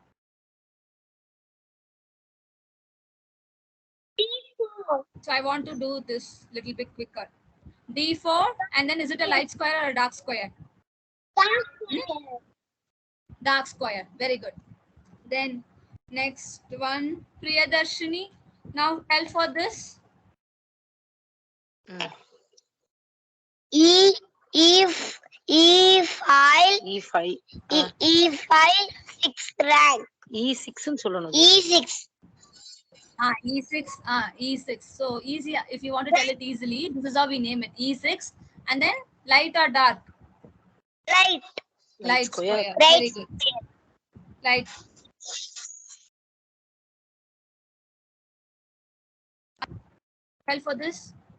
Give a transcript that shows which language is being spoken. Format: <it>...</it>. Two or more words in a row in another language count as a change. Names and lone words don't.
<en>So I want to do this little bit quicker. D4, and then is it a light square or a dark square? Dark square. Very good. Then next one, Priyadarshini. Now tell for this. E5 E5 E5 6 rank.</en> <ta>E6 ன்னு சொல்லணும்.</ta> <en>E6. E6. E6. So easy. If you want to tell it easily, this is how we name it. E6. And then light or dark? Light. Light square. Right. Very good. Light. Tell for this.</en>